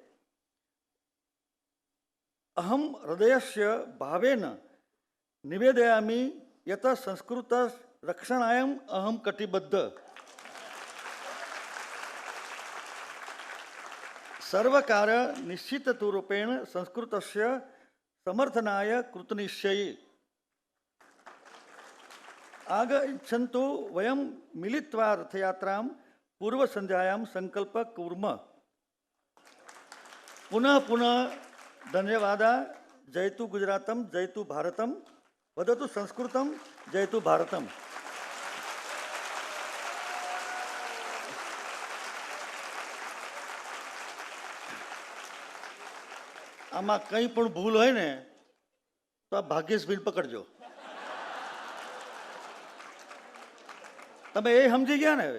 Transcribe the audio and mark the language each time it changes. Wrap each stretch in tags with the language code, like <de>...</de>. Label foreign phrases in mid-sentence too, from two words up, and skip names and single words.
<sa>अहं हृदयस्य भावेन निवेदयामि यत संस्कृत रक्षणाय अहं कटिबद्ध सर्वकार निश्चितरूपेण संस्कृतस्य समर्थनाय कृतनिश्चयी आगच्छन्तु वयं मिलित्वा रथयात्रां पूर्वसन्ध्यायां संकल्प कुर्मः। पुनः पुनः धन्यवादः। जयतु गुजरातं जयतु भारतं वदतु संस्कृतं जयतु भारतम्।</sa> <gu>આમાં કંઈ પણ ભૂલ હોય ને તો આ ભાગ્યેશભાઈને પકડજો. તમે એ સમજી ગયા ને?</gu>